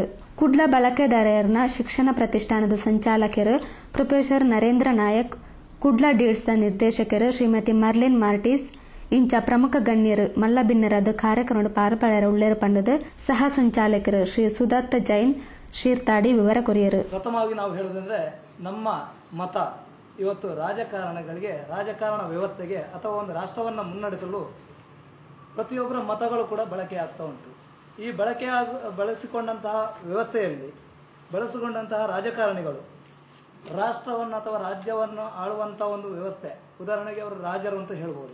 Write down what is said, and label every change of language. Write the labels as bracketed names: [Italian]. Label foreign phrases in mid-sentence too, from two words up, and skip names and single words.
[Tulu] ಕುಡ್ಲ ಬಳಕೆದಾರನ ಶಿಕ್ಷಣ ಪ್ರತಿಷ್ಠಾನದ ಸಂಚಾಲಕರು ಪ್ರೊಫೆಸರ್ ನರೇಂದ್ರ ನಾಯಕ್, ಕುಡ್ಲ ಡೀಡ್ಸ್ನ ನಿರ್ದೇಶಕರು ಶ್ರೀಮತಿ ಮರ್ಲಿನ್ ಮಾರ್ಟಿಸ್ ಇಂಚ ಪ್ರಮುಖ ಗಣ್ಯರು ಮಲ್ಲ ಭಿನ್ನರಾದ ಕಾರ್ಯಕ್ರಮ ಪಾಲ್ಪಡರ ಉಳ್ಳೇರು ಪಂಡದ ಸಹ ಸಂಚಾಲಕರು ಶ್ರೀ ಸುದತ್ ಜೈನ್ ಶಿರ್ತಾಡಿ ವಿವರ ಕೊರಿಯರು. [Kannada] ಪ್ರಥಮವಾಗಿ ನಾವು ಹೇಳೋದಂದ್ರೆ ನಮ್ಮ ಮತ ಇವತ್ತು ರಾಜಕಾರಣಗಳಿಗೆ, ರಾಜಕಾರಣ ವ್ಯವಸ್ಥೆಗೆ ಅಥವಾ ಒಂದು ರಾಷ್ಟ್ರವನ್ನು ಮುನ್ನಡೆಸಲು ಪ್ರತಿಯೊಬ್ಬರ ಮತಗಳು ಕೂಡ ಬಳಕೆ ಆಗ್ತಾ ಉಂಟು. ಈ ಬಳಸಿಕೊಂಡಂತಹ ವ್ಯವಸ್ಥೆಯಲ್ಲಿ ಬಳಸಿಕೊಂಡಂತಹ ರಾಜಕಾರಣಿಗಳು ರಾಷ್ಟ್ರವನ್ನು ಅಥವಾ ರಾಜ್ಯವನ್ನು ಆಳುವಂತಹ ಒಂದು ವ್ಯವಸ್ಥೆ, ಉದಾಹರಣೆಗೆ ಅವರು ರಾಜರು ಅಂತ ಹೇಳ್ಬೋದು.